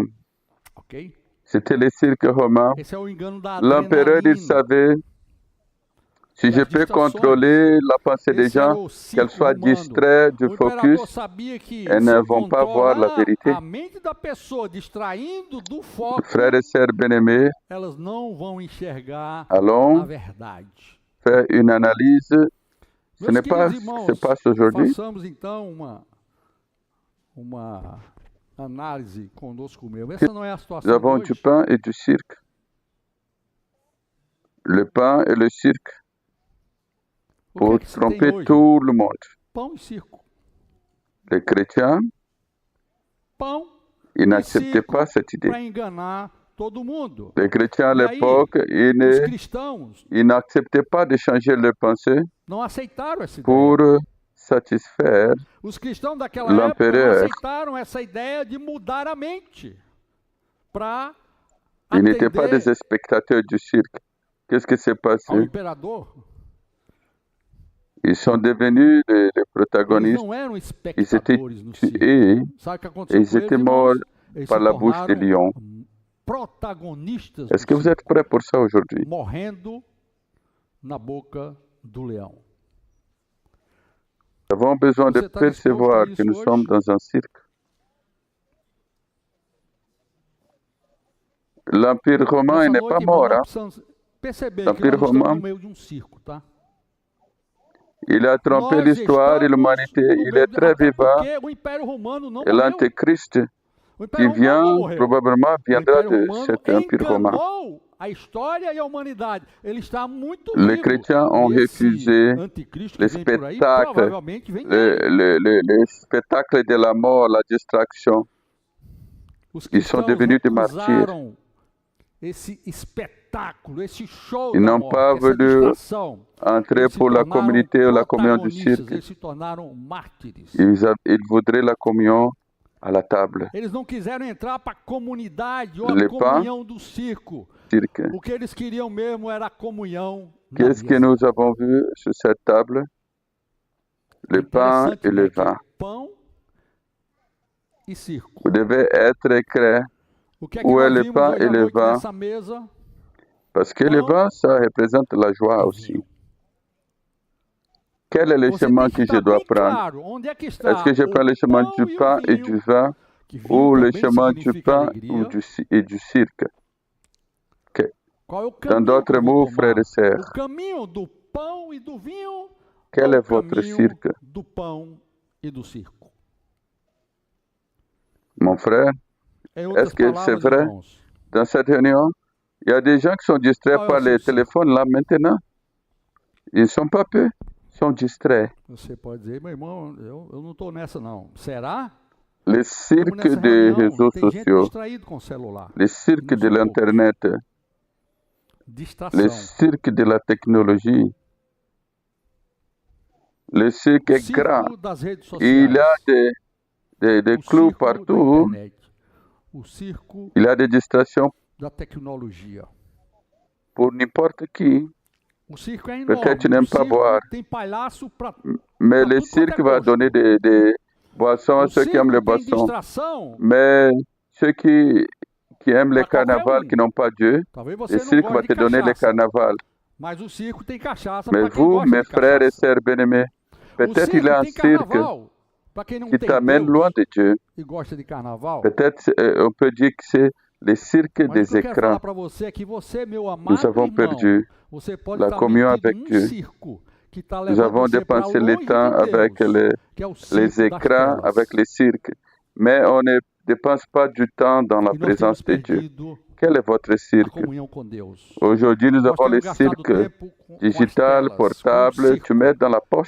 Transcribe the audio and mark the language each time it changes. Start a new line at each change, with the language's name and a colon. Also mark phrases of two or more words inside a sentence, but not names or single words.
French: C'était le cirque romain. L'empereur, il savait, si je peux contrôler la pensée des gens, qu'elle soit distraite du focus, elles ne vont pas voir la vérité. Frères et sœurs bien-aimés, allons faire une analyse. Ce n'est pas ce qui se passe aujourd'hui.
Portuguese: Façamos então uma análise conosco mesmo. Essa não é a
French: Nous
Portuguese: situação
French: avons
Portuguese: de
French: du
Portuguese: hoje.
French: pain et du cirque. Le pain et le cirque
Portuguese: O
French: pour
Portuguese: que se tem
French: tromper
Portuguese: hoje?
French: tout le monde.
Portuguese: Pão e circo.
French: Les chrétiens,
Portuguese: Pão
French: ils
Portuguese: e
French: n'acceptaient
Portuguese: circo
French: pas cette idée.
Portuguese: para enganar todo mundo.
French: Les chrétiens à
Portuguese: E aí,
French: l'époque,
Portuguese: os cristãos
French: ils n'acceptaient pas de changer leur pensée
Portuguese: não aceitaram essa ideia.
French: pour satisfaire
Portuguese: Os cristãos daquela época não
French: l'empereur.
Portuguese: aceitaram essa ideia de mudar a mente para
French: Ils n'étaient pas
Portuguese: atender
French: des spectateurs du cirque. Qu'est-ce qui s'est
Portuguese: ao
French: passé?
Portuguese: imperador.
French: Ils sont devenus les
Portuguese: Eles
French: protagonistes.
Portuguese: não eram
French: Ils étaient
Portuguese: espectadores no circo.
French: tués
Portuguese: Sabe o que
French: et
Portuguese: aconteceu
French: ils
Portuguese: com eles,
French: étaient
Portuguese: irmãos?
French: morts
Portuguese: Eles
French: par
Portuguese: se
French: la bouche des
Portuguese: tornaram
French: lions.
Portuguese: protagonistas
French: Est-ce
Portuguese: do
French: que vous êtes
Portuguese: circo,
French: prêts pour ça aujourd'hui?
Portuguese: morrendo na boca do leão.
French: Nous avons besoin de
Portuguese: Você está disposto
French: percevoir
Portuguese: a
French: que
Portuguese: isso
French: nous
Portuguese: hoje?
French: sommes dans un cirque. L'Empire romain il
Portuguese: Nessa
French: n'est
Portuguese: noite,
French: pas
Portuguese: irmão,
French: mort.
Portuguese: nós
French: Hein?
Portuguese: precisamos perceber que
French: L'Empire
Portuguese: nós estamos
French: romain,
Portuguese: no meio de um circo, tá?
French: il a trompé
Portuguese: Nós
French: l'histoire et
Portuguese: estamos
French: l'humanité.
Portuguese: no
French: Il
Portuguese: meio
French: est très
Portuguese: até
French: vivant.
Portuguese: porque o Império Romano não
French: Et
Portuguese: morreu.
French: l'Antéchrist
Portuguese: O
French: qui
Portuguese: Império Romano
French: vient
Portuguese: não morreu.
French: probablement
Portuguese: O
French: viendra
Portuguese: Império
French: de
Portuguese: Romano
French: cet empire romain.
Portuguese: enganou a história e a humanidade. Ele está muito
French: Les
Portuguese: vivo.
French: chrétiens ont
Portuguese: E esse
French: refusé
Portuguese: anticristo que
French: le
Portuguese: vem por aí,
French: spectacle,
Portuguese: provavelmente vem dele.
French: le spectacle de la mort, la distraction.
Portuguese: Os
French: Ils sont
Portuguese: cristãos
French: devenus des martyrs.
Portuguese: recusaram esse espetáculo, esse show
French: Ils
Portuguese: da
French: n'ont
Portuguese: morte,
French: pas
Portuguese: essa
French: voulu
Portuguese: distração.
French: entrer
Portuguese: Eles se
French: pour la
Portuguese: tornaram
French: communauté ou la communion du
Portuguese: protagonistas,
French: cirque.
Portuguese: eles se tornaram mártires.
French: Ils voudraient la communion à la table.
Portuguese: Eles não quiseram entrar para a comunidade ou a
French: Le pain,
Portuguese: comunhão do circo.
French: cirque.
Portuguese: O que eles queriam mesmo era a comunhão na
French: Qu'est-ce que
Portuguese: mesa.
French: nous avons vu sur cette table? Le pain
Portuguese: Interessante,
French: et le
Portuguese: né, que
French: vin.
Portuguese: pão e circo.
French: Vous devez être clair.
Portuguese: O que é que
French: Où est
Portuguese: nós
French: le
Portuguese: vimos
French: pain
Portuguese: hoje
French: et
Portuguese: à
French: le
Portuguese: noite
French: vin?
Portuguese: nessa mesa?
French: Parce que le
Portuguese: Pão
French: vin, ça représente la joie
Portuguese: e
French: aussi.
Portuguese: vinho.
French: Quel est le
Portuguese: Você
French: chemin
Portuguese: tem que
French: que je
Portuguese: estar dois bem
French: prendre?
Portuguese: claro onde é que
French: Est-ce
Portuguese: está
French: que je
Portuguese: o
French: prends le chemin
Portuguese: pão
French: du
Portuguese: e o
French: pain et
Portuguese: vinho,
French: du vin
Portuguese: que vinho
French: ou le
Portuguese: também
French: chemin du
Portuguese: significa
French: pain
Portuguese: alegria.
French: et du cirque?
Portuguese: Qual é o
French: Dans
Portuguese: caminho que
French: d'autres
Portuguese: eu vou
French: mots,
Portuguese: tomar?
French: frères et sœurs,
Portuguese: O caminho do pão e do vinho
French: quel
Portuguese: ou
French: est
Portuguese: o
French: votre
Portuguese: caminho
French: cirque?
Portuguese: do pão e do circo?
French: Mon frère,
Portuguese: Em outras
French: est-ce que c'est
Portuguese: palavras,
French: vrai?
Portuguese: irmãos,
French: Dans cette réunion, il y a des gens qui sont distraits
Portuguese: qual é
French: par
Portuguese: o seu
French: les
Portuguese: circo?
French: téléphones là maintenant. Ils ne sont pas peu, ils sont distraits.
Portuguese: Você pode dizer, meu irmão, eu não estou nessa não. Será?
French: Le
Portuguese: Estamos
French: cirque
Portuguese: nessa
French: des
Portuguese: reunião,
French: réseaux
Portuguese: tem gente
French: sociaux,
Portuguese: distraída com o celular.
French: le cirque
Portuguese: Não
French: de
Portuguese: são poucos.
French: l'Internet, le
Portuguese: Distração.
French: cirque de la technologie. Le cirque
Portuguese: O
French: est grand.
Portuguese: circo das redes
French: Il y a
Portuguese: sociais.
French: des
Portuguese: O
French: clous
Portuguese: circo da
French: partout.
Portuguese: internet. O circo
French: Il y a des distractions
Portuguese: da tecnologia.
French: pour n'importe qui.
Portuguese: O circo é
French: Peut-être
Portuguese: enorme.
French: tu n'aimes
Portuguese: O
French: pas
Portuguese: circo
French: boire,
Portuguese: tem palhaço para
French: mais
Portuguese: Pas
French: le
Portuguese: tout
French: cirque
Portuguese: quanto é
French: va
Portuguese: gosto.
French: donner des boissons à
Portuguese: O
French: ceux qui aiment les
Portuguese: circo tem
French: boissons.
Portuguese: distração.
French: Mais ceux qui aiment les
Portuguese: Para qualquer
French: carnavals, qui n'ont pas Dieu,
Portuguese: Talvez
French: le
Portuguese: você não
French: cirque va
Portuguese: goste
French: te
Portuguese: de
French: donner les
Portuguese: cachaça,
French: carnavals.
Portuguese: mas o circo tem cachaça
French: Mais
Portuguese: para quem
French: vous,
Portuguese: gosta
French: mes
Portuguese: de
French: frères et
Portuguese: cachaça.
French: sœurs bien-aimés,
Portuguese: O
French: peut-être il y
Portuguese: circo
French: a un
Portuguese: tem
French: cirque
Portuguese: carnaval para quem não
French: qui
Portuguese: tem
French: t'amène
Portuguese: Deus
French: loin de Dieu.
Portuguese: e gosta de carnaval.
French: Peut-être on peut dire que c'est le cirque
Portuguese: Mas o
French: des
Portuguese: que eu quero falar
French: écrans.
Portuguese: para você é que você, meu amado
French: Nous avons
Portuguese: irmão,
French: perdu
Portuguese: você pode
French: la
Portuguese: estar
French: communion
Portuguese: metido
French: avec
Portuguese: num
French: Dieu.
Portuguese: circo
French: Nous avons dépensé le temps avec les écrans, avec les cirques, mais on ne dépense pas du temps dans la présence de Dieu. Quel est votre cirque? Aujourd'hui, nous avons le cirque digital, portable, tu mets dans la poche.